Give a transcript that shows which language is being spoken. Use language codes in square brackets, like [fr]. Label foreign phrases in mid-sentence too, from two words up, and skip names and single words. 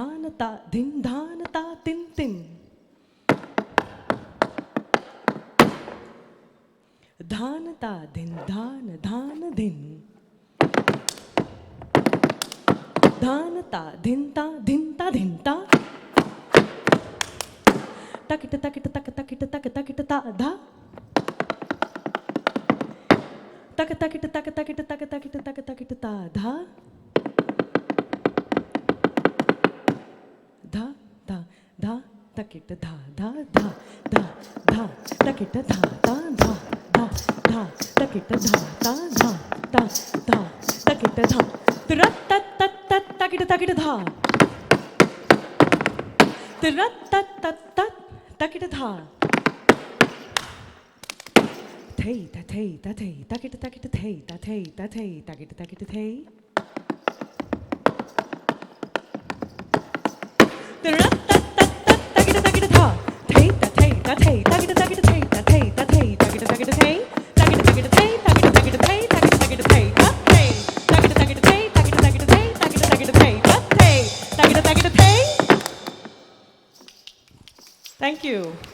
[en] ta din dhan ta tin tin. Dhan ta din dhan dhan din. Dhan ta din ta din ta din ta. Takita takita takita takita takita takita ta da. Takita takita takita takita takita takita takita takita ta da. Da da da takita da da da da da takita da da da da da takita da da da da da takita da. Rat tat tat tat takita takita da. Rat tat tat tat takita da. Tay ta tay ta tay takita takita tay ta tay ta tay takita takita tay. Rat tat tat tat takita takita da. Tay ta tay ta tay takita takita tay ta tay ta tay takita takita tay. Takita takita tay takita takita tay takita takita tay ta tay. Takita takita tay takita takita tay takita takita tay ta tay. Takita takita tay. Thank you.